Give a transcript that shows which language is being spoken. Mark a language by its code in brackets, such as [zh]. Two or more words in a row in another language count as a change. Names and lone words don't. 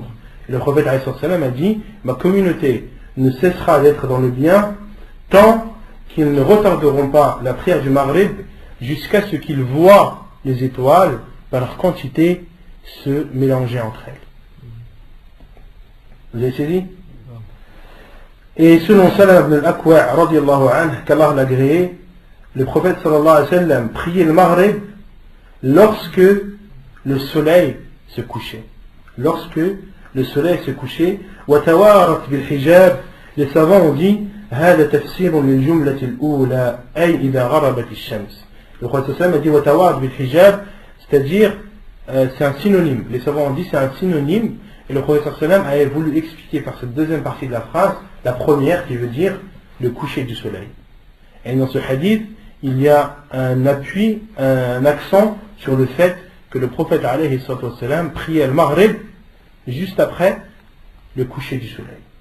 [fr] Et le prophète ﷺ a dit: ma communauté ne cessera d'être dans le bien tant qu'ils ne retarderont pas la prière du Maghrib jusqu'à ce qu'ils voient les étoiles par leur quantité se mélanger entre elles. Vous avez saisi? Et selon Salama ibn al-Akwa' [ar] رضي الله عنه, [fr] qu'Allah l'a agréé, le prophète [ar] صلى الله عليه وسلم [fr] priait le Maghrib lorsque le soleil se couchait. Lorsque le soleil se couchait, [ar] وَتَوَارَتْ بِالْحِجَابِ, [fr] les savants ont dit [ar] هذا تفسير للجملة الأولى أي إذا غربت الشمس. [fr] Le prophète [ar] صلى الله عليه وسلم [fr] a dit [ar] وَتَوَارَتْ بِالْحِجَابِ, [fr] c'est-à-dire c'est un synonyme. Les savants ont dit c'est un synonyme. Et le prophète [ar] صلى الله عليه وسلم [fr] a voulu expliquer par cette deuxième partie de la phrase la première qui veut dire le coucher du soleil. Et dans ce hadith, il y a un appui, un accent sur le fait que le prophète [ar] عليه وسلم [fr] priait le Maghrib juste après le coucher du soleil.